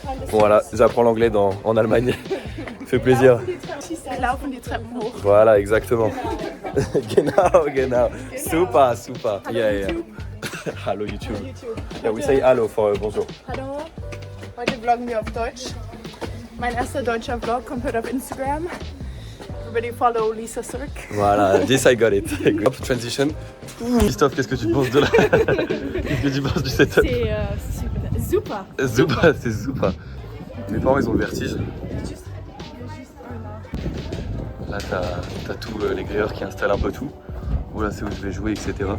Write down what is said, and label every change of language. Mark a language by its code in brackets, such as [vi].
[fr] Bon voilà, j'apprends l'anglais en Allemagne. Fait plaisir. [de] Laufen die Treppen hoch. [fr] Voilà, exactement. [de] Genau. [fr] Super, super. Yeah. Hallo YouTube. [en] Yeah, we say hallo for bonjour. [de] Hallo, heute vloggen wir auf Deutsch. Mein erster deutscher Vlog kommt heute auf Instagram. [en] Everybody follow Lisa Sirk. Voilà, this I got it. Good transition. [fr] Christophe, qu'est-ce que tu penses de la... Qu'est-ce que tu penses du setup? C'est super. Super, c'est super. Mes parents, ils ont le vertige. Là, t'as tous les grilleurs qui installent un peu tout. Voilà, c'est où je vais jouer, etc.